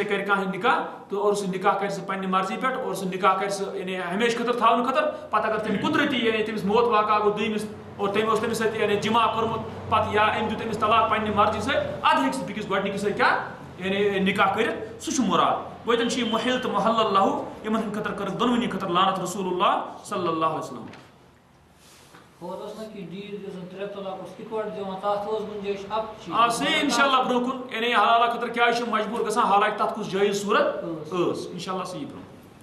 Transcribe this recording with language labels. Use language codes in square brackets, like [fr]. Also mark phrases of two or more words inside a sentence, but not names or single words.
[ks] سۭتۍ کرِ کانٛہہ نکاح تہٕ اور سُہ نکاح کرِ سُہ پننہِ مرضی پٮ۪ٹھ اور سُہ نکاح کرِ سُہ یعنی ہمیشہٕ خٲطرٕ تھاونہٕ خٲطرٕ پتہٕ اگر تٔمۍ قُدرتی یعنی تٔمِس موت واقع گوٚو دوٚیمِس اور تٔمۍ اوس تٔمِس سۭتۍ یعنی جمع کوٚرمُت پتہٕ یا أمۍ دیُت أمِس طلاق پننہِ مرضی سۭتۍ ادٕ ہیٚکہِ سُہ بیٚکِس گۄڈنِکِس سۭتۍ کیٛاہ یعنی نکاح کٔرِتھ سُہ چھُ مُراد گوٚو ییٚتٮ۪ن چھِ یہِ مُحِل تہٕ مُحلل لہوٗ یِمن ہٕنٛدِ خٲطرٕ کٔرٕکھ دۄنوٕنی خٲطرٕ لعنت رسول اللہ صلی اللہ علیہ وسلم صحیح انشاء اللہ برونٛہہ کُن یعنی حلالہ خٲطرٕ کیٛازِ چھِ مجبوٗر گژھان حالانکہِ تتھ کُس جٲیز صوٗرت ٲس انشاء اللہ صحیح برونٛہہ